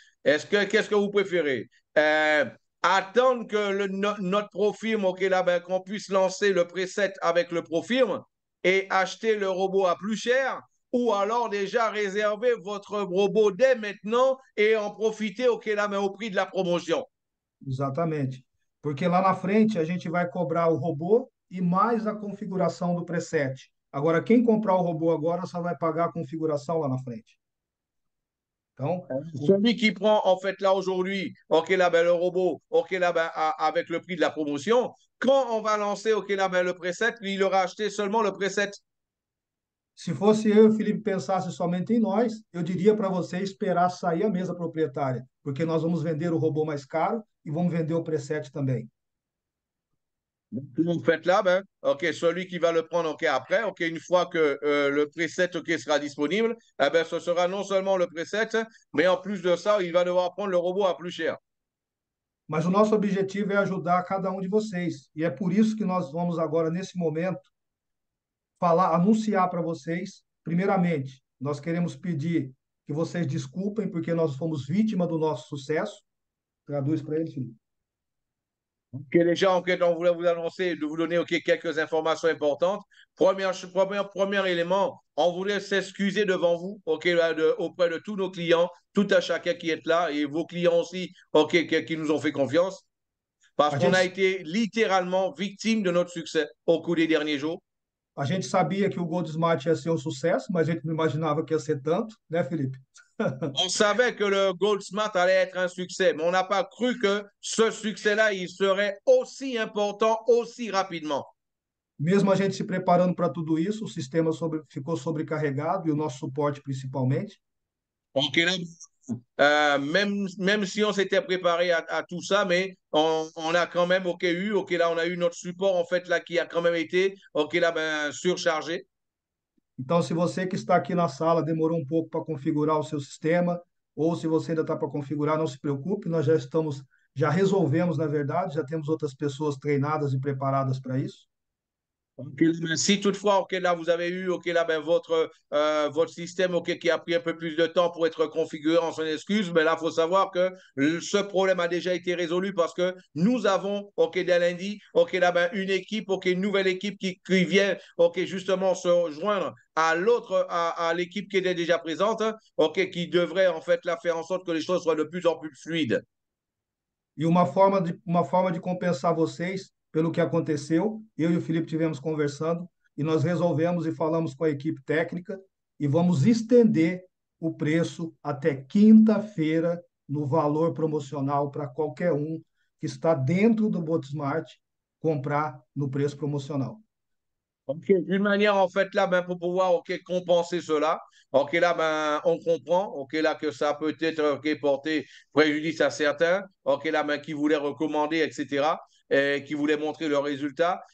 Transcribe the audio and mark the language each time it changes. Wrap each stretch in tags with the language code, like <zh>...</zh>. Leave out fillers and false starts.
<fr>Qu'est-ce que vous préférez? Euh, Attendre que notre ProFirme, ok, là, ben, qu'on puisse lancer le preset avec le ProFirme et acheter le robot à plus cher, ou alors déjà réserver votre robot dès maintenant et en profiter, ok, là, mais au prix de la promotion.</fr> <pt>Exatamente. Porque lá na frente a gente vai cobrar o robô e mais a configuração do preset. Agora, quem comprar o robô agora só vai pagar a configuração lá na frente. Então,</pt> <fr>Celui qui prend en fait là aujourd'hui, ok là ben le robot, ok là ben avec le prix de la promotion, quand on va lancer ok là ben le preset, il aura acheté seulement le preset.</fr> <pt>se fosse eu e o Felipe pensasse somente em nós, eu diria para você esperar sair a mesa proprietária, porque nós vamos vender o robô mais caro e vamos vender o preset também.</pt> <fr>En fait là ben ok celui qui va le prendre ok après, ok une fois que le preset ok sera disponible, eh ben ce sera non seulement le preset, mais en plus de ça, il va devoir prendre le robot à plus cher.</fr> <pt>Mas o nosso objetivo é ajudar cada um de vocês. E é por isso que nós vamos agora, nesse momento, falar, anunciar para vocês. Primeiramente, nós queremos pedir que vocês desculpem, porque nós fomos vítima do nosso sucesso. Traduz para ele, Felipe.</pt> <fr>Ok, déjà, en fait, on voulait vous annoncer, de vous donner ok, quelques informations importantes. Premier élément, on voulait s'excuser devant vous ok, là, auprès de tous nos clients, tout à chacun qui est là et vos clients aussi ok, qui nous ont fait confiance. Parce</fr> <pt>A</pt> <fr>qu'on a</fr> <pt>gente,</pt> <fr>été littéralement victime de notre succès au cours des derniers jours.</fr> <pt>a gente sabia que o Gold Smart ia ser um sucesso, mas a gente não imaginava que ia ser tanto, né, Felipe?</pt> <fr>On savait que le Gold Smart allait être un succès, mais on n'a pas cru que ce succès-là, il serait aussi important aussi rapidement.</fr> <pt>Mesmo a gente se preparando para tudo isso, o sistema ficou sobrecarregado e o nosso suporte principalmente.</pt> <fr>Donc, là, même si on s'était préparé à tout ça, mais on a quand même ok, là, on a eu notre support, en fait, là, qui a quand même été, ok, là, ben, surchargé.</fr> <pt>Então, se você que está aqui na sala demorou um pouco para configurar o seu sistema, ou se você ainda está para configurar, não se preocupe, nós já resolvemos, na verdade, já temos outras pessoas treinadas e preparadas para isso.</pt> <fr>Ok, ben, si toutefois, ok, là, vous avez eu, ok, là, ben, votre système, ok, qui a pris un peu plus de temps pour être configuré en son excuse, mais là, il faut savoir que ce problème a déjà été résolu parce que nous avons, ok, dès lundi, ok, là, ben, une équipe, ok, une nouvelle équipe qui vient, ok, justement se joindre à à l'équipe qui était déjà présente, ok, qui devrait, en fait, là, faire en sorte que les choses soient de plus en plus fluides.</fr> <pt>E uma forma de compensar vocês pelo que aconteceu, eu e o Felipe tivemos conversando e nós resolvemos e falamos com a equipe técnica e vamos estender o preço até quinta-feira no valor promocional para qualquer um que está dentro do Botsmart comprar no preço promocional.</pt> <fr>Ok, d'une manière, en fait, là, ben, pour pouvoir ok, compenser cela, ok, là, ben, on comprend, ok, là, que ça peut être ok, porter préjudice à certains, ok, là, ben, qui voulaient recommander, etc., et qui voulaient montrer leurs résultats.</fr>